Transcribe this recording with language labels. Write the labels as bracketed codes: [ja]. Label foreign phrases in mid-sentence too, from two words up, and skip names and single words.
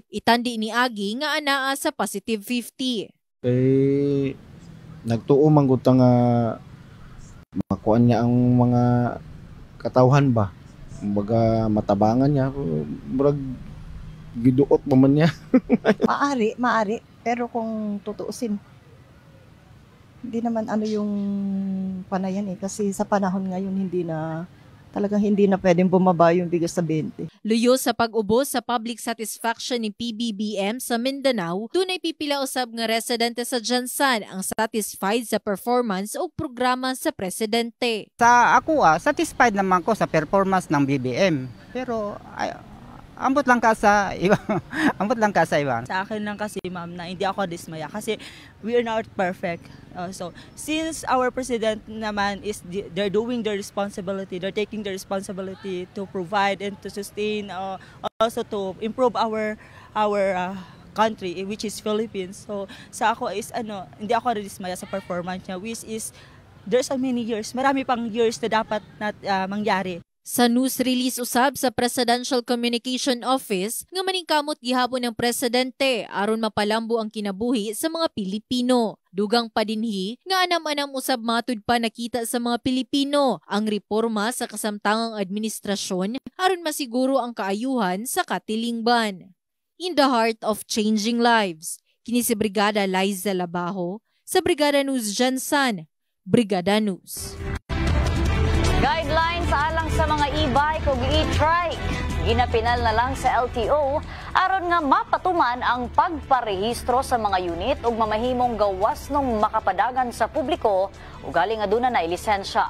[ceb] Itandi ni agi nga anaa sa positive 50. Nagtuo man gud nga makuan niya ang mga katawhan ba. Kumbaga matabangan niya murag giduot pa man niya. [tl] Maari, pero kung tutuusin, hindi naman ano yung panayan kasi sa panahon ngayon talagang hindi na pwedeng bumaba yung bigas sa 20. [ceb] Luyo sa pag-ubos sa [en] public satisfaction [ceb] ni PBBM sa Mindanao, dunay pipila usab nga residente sa Jansan ang satisfied sa performance o programa sa presidente. Sa ako satisfied naman ko sa performance ng BBM. Pero ambot lang ka sa iba. [tl] Sa akin lang kasi ma'am na hindi ako dismaya kasi [en] we are not perfect. So since our president naman they're doing their responsibility, they're taking the responsibility to provide and to sustain, also to improve our country which is Philippines. [ceb] So sa ako [tl] is hindi ako dismaya sa performance niya, [en] which is there's so many years, [tl] marami pang years na dapat mangyari. [ceb] Sa news release usab sa Presidential Communication Office nga maningkamot gihapon ng presidente aron mapalambo ang kinabuhi sa mga Pilipino. Dugang pa dinhi nga anam-anam usab matud pa nakita sa mga Pilipino ang reforma sa kasamtangang administrasyon aron masiguro ang kaayuhan sa katilingban. [en] In the heart of changing lives, [ceb] kini si Brigada Liza Labajo sa Brigada News Jansan, Brigada News. Guidelines alang sa mga e-bike o e-trike. Ginapinal na lang sa LTO aron nga mapatuman ang pagparehistro sa mga unit ug mamahimong gawas nung makapadagan sa publiko ug gali nga aduna na lisensya.